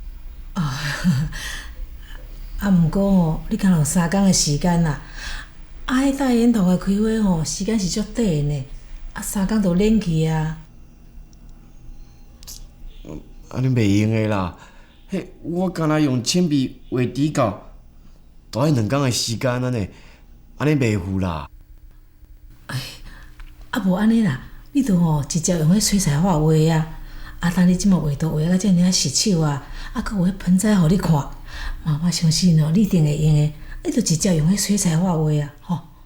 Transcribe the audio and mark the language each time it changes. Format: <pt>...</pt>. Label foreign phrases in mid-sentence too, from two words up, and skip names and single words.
<nan>毋过你敢有3工的时间啦。迄大圆筒的开花时间是足短的呢，3工就冷去啊。安尼袂用的啦，我敢若用铅笔画底稿，都要2工的时间安尼袂赴啦。无安尼啦，你着直接用迄水彩画画啊，等你即马画图画到遮尔熟手啊，搁有迄盆栽互你看，妈妈相信你一定会用的。你着直接用迄水彩画画啊，吼。</nan>